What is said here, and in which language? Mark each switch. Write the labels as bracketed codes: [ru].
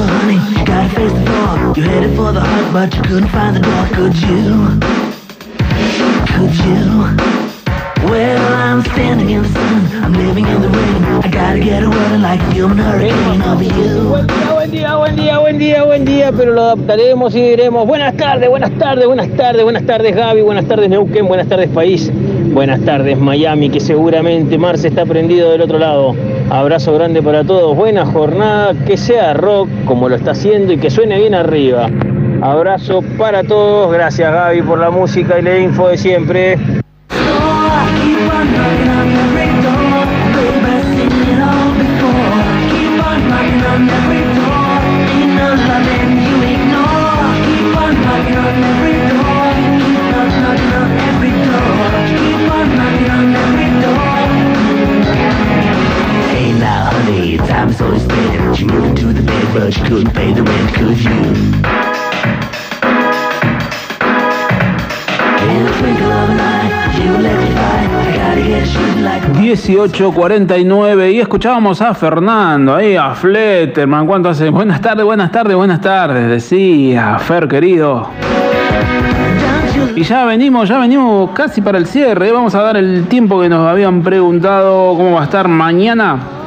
[en] But you couldn't find the door, could you? Could you? Well, I'm standing in the sun, I'm living in the rain. I gotta get away like a human hurricane of you. [es] Buen día, pero lo adaptaremos y diremos buenas tardes Gaby, buenas tardes Neuquén, buenas tardes país, buenas tardes Miami, que seguramente Marce está prendido del otro lado. Abrazo grande para todos, buena jornada, que sea rock como lo está haciendo y que suene bien arriba. Abrazo para todos, gracias Gaby por la música y la info de siempre. [en] But you couldn't pay the rent, could you? In the twinkle of an eye, you let me by. [es] 18:49 y escuchábamos a Fernando ahí, a Fletterman. ¿Cuánto hace? Buenas tardes, decía Fer querido. Y ya venimos casi para el cierre. Vamos a dar el tiempo que nos habían preguntado cómo va a estar mañana.